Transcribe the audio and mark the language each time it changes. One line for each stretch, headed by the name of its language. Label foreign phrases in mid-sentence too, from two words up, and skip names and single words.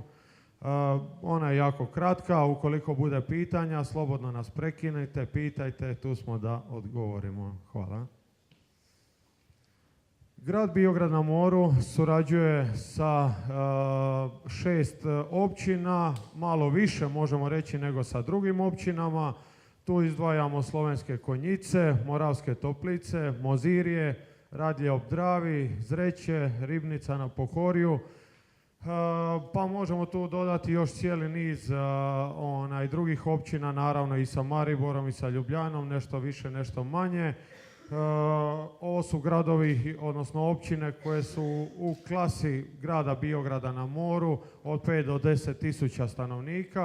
Croatian: Ona je jako kratka, ukoliko bude pitanja, slobodno nas prekinite, pitajte, tu smo da odgovorimo. Hvala. Grad Biograd na Moru surađuje sa 6 općina, malo više možemo reći nego sa drugim općinama. Tu izdvajamo Slovenske Konjice, Moravske Toplice, Mozirje, Radlje ob Dravi, Zreče, Ribnica na Pohorju, Pa možemo tu dodati još cijeli niz drugih općina, naravno i sa Mariborom i sa Ljubljanom, nešto više, nešto manje. Ovo su gradovi, odnosno općine koje su u klasi grada Biograda na moru od 5 do 10 tisuća stanovnika.